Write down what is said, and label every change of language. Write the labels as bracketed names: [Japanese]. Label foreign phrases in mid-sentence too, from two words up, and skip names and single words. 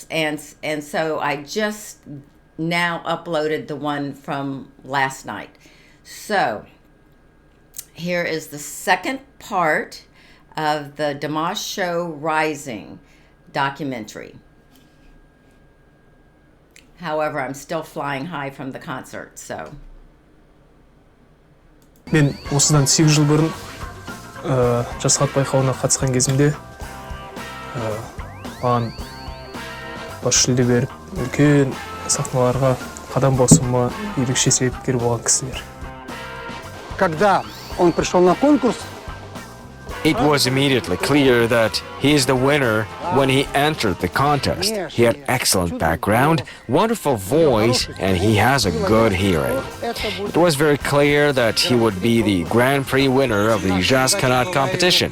[English] And so I just now uploaded the one from last night. So here is the second part of the Dimash Show Rising documentary. However, I'm still flying high from the concert, so. [Kazakh] Мен осыдан 8 жыл бұрын жас хат байқауына қатысқан кезімде маған бас жүлде беріп, үлкен сахналарға қадам басуыма ерекше себепкер болған кісілер. [Russian] Когда он пришел на конкурс, [English] it was immediately clear that he is the winner when he entered the contest. He had excellent background, wonderful voice, and he has a good hearing. It was very clear that he would be the Grand Prix winner of the Jazz Kanat competition.